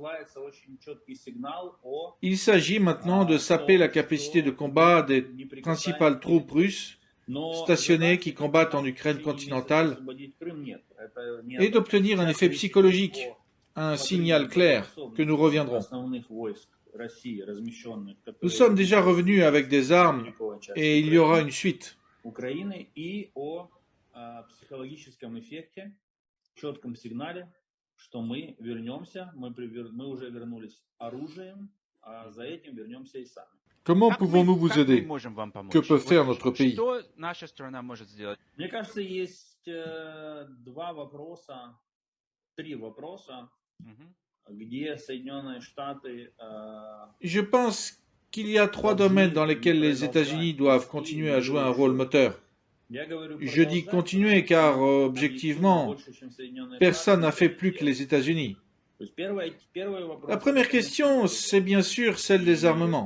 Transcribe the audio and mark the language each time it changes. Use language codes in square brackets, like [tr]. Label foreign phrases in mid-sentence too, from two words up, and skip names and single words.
[fr] Il s'agit maintenant de saper la capacité de combat des principales troupes russes stationnées qui combattent en Ukraine continentale et d'obtenir un effet psychologique, un signal clair que nous reviendrons. Nous sommes déjà revenus avec des armes et il y aura une suite. [ru] Психологическом эффекте, четком сигнале, что мы вернемся, мы уже вернулись оружием, а за этим вернемся и сами. [fr] Comment pouvons-nous vous aider? Que peut faire notre pays? [ru] Мне кажется, есть три вопроса, где Соединенные Штаты... [fr] Je pense qu'il y a trois domaines dans lesquels les États-Unis doivent continuer à jouer un rôle moteur. Je dis continuer car, objectivement, personne n'a fait plus que les États-Unis. La première question, c'est bien sûr celle des armements.